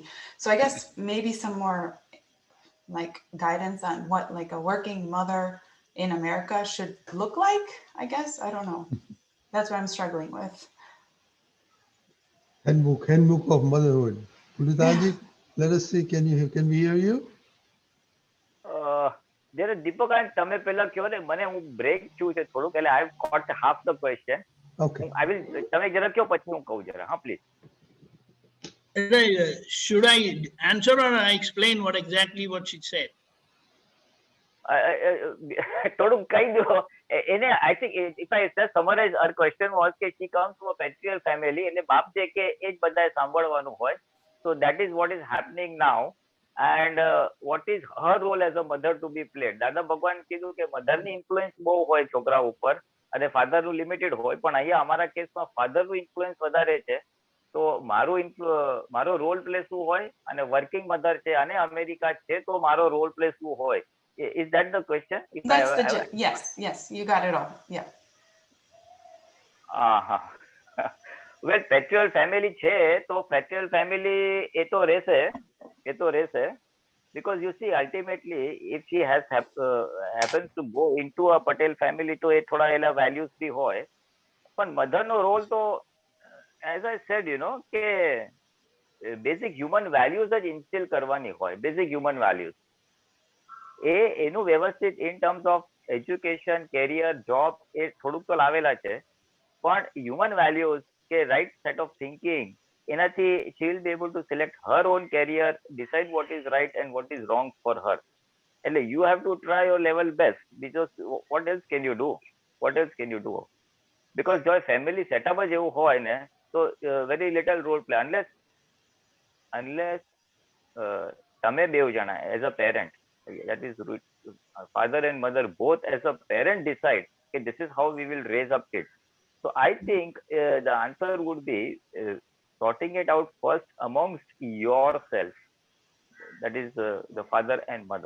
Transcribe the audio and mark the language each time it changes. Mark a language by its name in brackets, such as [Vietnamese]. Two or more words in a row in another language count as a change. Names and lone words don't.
[English] So I guess maybe some more like guidance on what like a working mother in America should look like, I guess. I don't know. That's what I'm struggling with. Handbook of motherhood. Pulinanandji, let us see. Can we hear you? [Gujarati] જયારે દીપકાંત તમે પેલા કહો ને, મને હું બ્રેક છું છે થોડુંક, એટલે [English] I have caught half the question. Okay. I will, [Gujarati] તમે જરા કહો પછી હું કહું જરા. હા, પ્લીઝ. [English] Should I answer or I explain what she said? [Gujarati] થોડુંક કહી દો એને. [English] I think if I just summarize, her question was [Gujarati] કે [English] she comes from a patriarchal family, [Gujarati] એટલે બાપ જે કે એ જ બધાએ સાંભળવાનું હોય. [English] So that is what is happening now. And what is her role as a mother to be played? [Gujarati] દાદા ભગવાન કીધું કે મધરની ઇન્ફ્લુઅન્સ બહુ હોય છોકરા ઉપર અને ફાધરનું લિમિટેડ હોય, પણ અહીંયા અમારા કેસમાં ફાધરનું ઇન્ફ્લુઅન્સ વધારે છે. તો મારો [English] role play [Gujarati] શું હોય, અને [English] working mother [Gujarati] છે અને અમેરિકા છે, તો મારો [English] role play [Gujarati] શું હોય? [English] Is that the question? That's the gist. Yes, you got it all. Yeah. [Gujarati] Well, [English] patriarchal family [Gujarati] છે, તો [English] patriarchal family [Gujarati] એ તો રહેશે. [English] Because you see, ultimately, if she happens to go into a Patel family, [Gujarati] તો એ થોડા એના values બી હોય. પણ મધરનો રોલ તો, [English] as I said, કે basic human values જ instill [Gujarati] કરવાની હોય. [English] basic human values. [Gujarati] એનું વ્યવસ્થિત [English] in terms of education, career, job, [Gujarati] એ થોડુંક તો લાવેલા છે. [English] પણ human values કે right set of thinking, એનાથી she will be able to select her own career, decide what is right and what is wrong for her. એટલે you have to try your level best, because what else can you do? Because જો family setup [Gujarati] જ એવું હોય ને, તો [English] very little role play, unless [Gujarati] તમે બેવ જણા [English] as a parent, that is father and mother both as a parent decide that this is how we will raise up kids. So I think the answer would be sorting it out first amongst yourself, that is the father and mother.